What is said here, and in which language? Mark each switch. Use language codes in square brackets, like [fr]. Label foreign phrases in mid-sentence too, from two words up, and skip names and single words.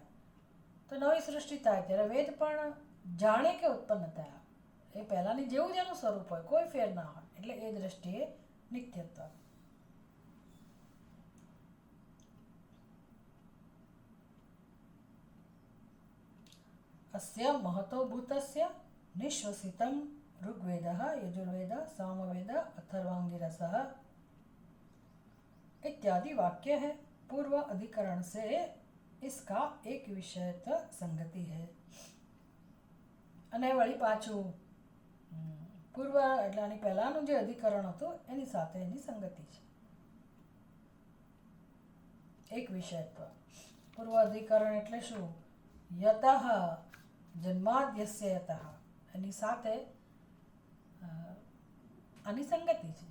[gu] તો નવી સૃષ્ટિ થાય ત્યારે વેદ પણ જાણે કે ઉત્પન્ન થયા એ પહેલાંની જેવું જ એનું સ્વરૂપ હોય, કોઈ ફેર ના હોય. એટલે એ દ્રષ્ટિએ નિત્યત્વ. [sa] अस्य महतो भूतस्य निश्वसितम ऋग्वेदः यजुर्वेदः सामवेदः अथर्वांगिरसः इत्यादि [hi] वाक्य है. पूर्व अधिकरण से इसका एक विषयत्व संगति है. [gu] અને વળી પાછું પૂર્વ એટલે આની પહેલાંનું જે અધિકરણ હતું એની સાથે એની સંગતિ છે. એક વિષયત્વ. પૂર્વ અધિકરણ એટલે શું? [sa] यतः जन्माद्यस्य यतः [gu] એની સાથે આની સંગતિ છે.